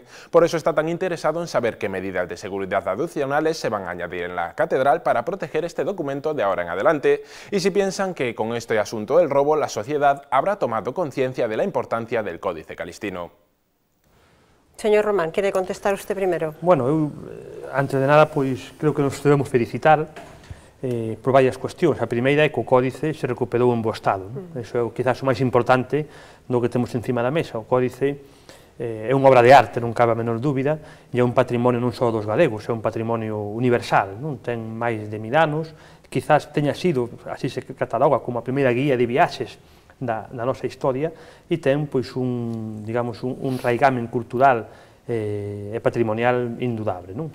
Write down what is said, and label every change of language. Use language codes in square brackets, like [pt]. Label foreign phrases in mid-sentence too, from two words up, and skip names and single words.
[es] Por eso está tan interesado en saber qué medidas de seguridad adicionales se van a añadir en la catedral para proteger este documento de ahora en adelante, y si piensan que con este asunto del robo la sociedad habrá tomado conciencia de la importancia del Códice Calistino. Señor Román, ¿quiere contestar usted primero? Bueno, [gl] eu, antes de nada, pois, creo que nos debemos felicitar por varias cuestións. A primeira é que o Códice se recuperou en bo estado. Iso é quizás o máis importante do que temos encima da mesa. O Códice é unha obra de arte, non cabe a menor dúbida, e é un patrimonio non só dos galegos, é un patrimonio universal, non ten máis de 1000 anos, quizás teña sido, así se cataloga, como a primeira guía de viaxes da nosa historia, e ten pois un, digamos, un raigamen cultural e patrimonial indudable, non?